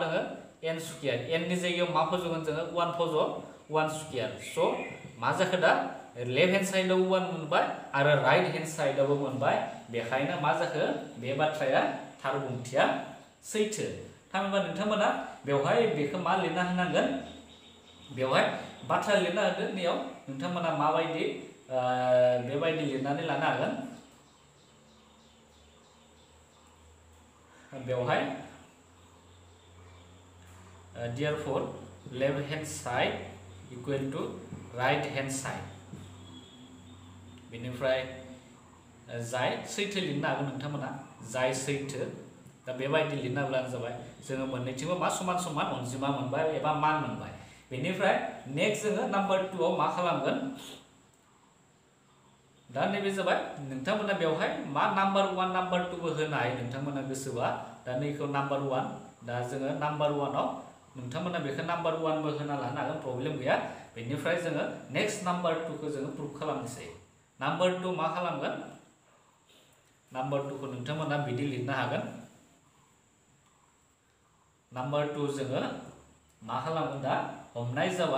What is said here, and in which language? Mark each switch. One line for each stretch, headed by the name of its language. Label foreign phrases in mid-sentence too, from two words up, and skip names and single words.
Bodo: दङ n स्क्वायर n नि जायगायाव मा फजगोन जोङो 1 फज 1 स्क्वायर स' मा जाखो दा
English: left hand
Bodo: साइडआव 1 मोनबाय आरो
English: right hand
Bodo: साइडआवबो मोनबाय बेखायनो मा जाखो बे बाथ्राया थार बुंथिया सैथो थामहिनबा नोंथांमोना बेवहाय बेखौ मा लिरना होनांगोन बेवहाय बाथ्रा लिरना होदो बेयाव नोंथांमोना माबायदि बेबायदि लिरनानै लानो हागोन बेवहाय
English: therefore left hand side equal to right hand side
Bodo: बेनिफ्राय जाय सैथो लिरनो हागोन नोंथांमोना जाय सैथो दा बेबायदि लिरना होब्लानो जाबाय जोङो मोननैथिंबो मा समान समान अनजिमा मोनबाय एबा मान मोनबाय बेनिफ्राय नेक्स्ट जोङो नाम्बार 2 आव मा खालामगोन दा नैबे जाबाय नोंथांमोना बेवहाय मा नाम्बार 1 नाम्बार 2 बो होनो हायो नोंथांमोना गोसोबा दा नैखौ नाम्बार 1 दा जोङो नाम्बार 1 आव नोंथांमोना बेखौ नाम्बार 1 बो होना लानो हागोन प्रब्लेम गैया बेनिफ्राय जोङो नेक्स्ट नाम्बार 2 खौ जोङो प्रुफ खालामनोसै नाम्बार 2 मा खालामगोन नाम्बार 2 खौ नोंथांमोना बिदि लिरनो हागोन नाम्बार 2 जोङो मा खालामगोन दा हमनाय